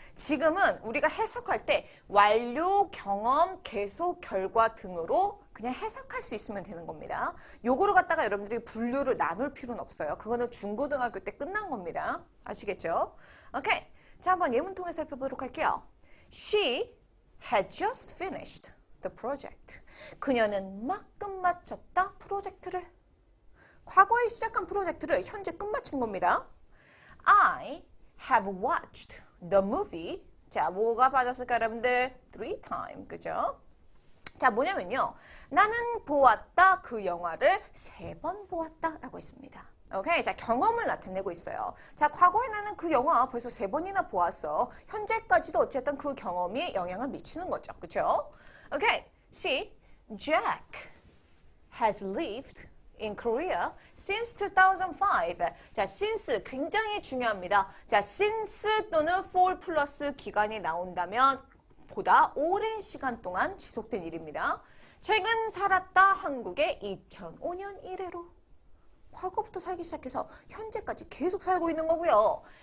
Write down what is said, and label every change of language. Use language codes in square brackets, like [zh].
[ko] 지금은 우리가 해석할 때 완료 경험 계속 결과 등으로 그냥 해석할 수 있으면 되는 겁니다. 요거를 갖다가 여러분들이 분류를 나눌 필요는 없어요. 그거는 중고등학교 때 끝난 겁니다. 아시겠죠? 오케이. 자, 한번 예문 통해 살펴보도록 할게요. [en] She had just finished the project. [ko] 그녀는 막 끝마쳤다 프로젝트를. 과거에 시작한 프로젝트를 현재 끝마친 겁니다. [en] I have watched the movie. [ko] 자, 뭐가 빠졌을까 여러분들? [en] 3 times. [ko] 그죠? 자, 뭐냐면요. 나는 보았다 그 영화를 3번 보았다 라고 했습니다. 오케이. 자, 경험을 나타내고 있어요. 자, 과거에 나는 그 영화 벌써 3번이나 보았어. 현재까지도 어쨌든 그 경험이 영향을 미치는 거죠. 그쵸? 오케이. C. [en] Jack has lived in Korea since 2005. [ko] 자, since 굉장히 중요합니다. 자, since 또는 for 플러스 기간이 나온다면 보다 오랜 시간 동안 지속된 일입니다. 최근 살았다 한국에 2005년 이래로 과거부터 살기 시작해서 현재까지 계속 살고 있는 거고요.